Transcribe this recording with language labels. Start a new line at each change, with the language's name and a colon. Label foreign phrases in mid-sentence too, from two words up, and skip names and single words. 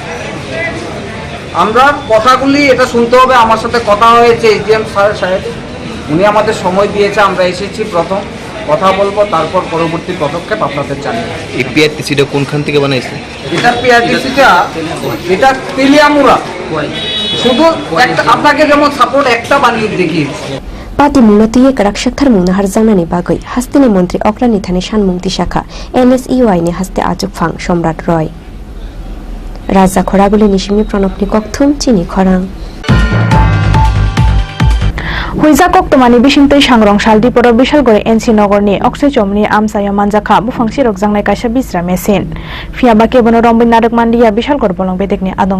Bangla: আমরা কথাগুলি এটা শুনতে হবে আমার সাথে কথা হয়েছে এসডিএম সাহেব উনি আমাদের সময় দিয়েছে আমরা এসেছি প্রথম কথা বলবো তারপর পরবর্তী পদক্ষেপ আপনাদের জানিয়ে এই পিআরটিসিটা কোনখান থেকে বানাইছে এটা পিআরটিসিটা এটা তেলিয়ামুড়া শুধু একটা আপনাকে যেমন সাপোর্ট একটা বানিয়ে দেখিয়েছি
Kok Borok: पार्टी मुंगतिये करक शक्थर मुंगना हरजांनानि बागै हास्तेनि मंत्री अक्रानि थानि सानमुंगति शाखा NSUI नि हास्ते आजुकफां सम्राट रय राजा खरागुली निसिमि प्रणबनि कक्थुम चिनि खरां हुइजा कक्तमानि बिसिंतै सांग्रं सालदिपर बिशालगড় NC नगरनि अक्षय चमनि आमसाया मानजाखा बुफांसि रकजांनाय कायसा बिस्रा मेसिन फियाबा केबनो रंबै नारक मान्दिया बिशालगড় बलं बेदेकनि आदं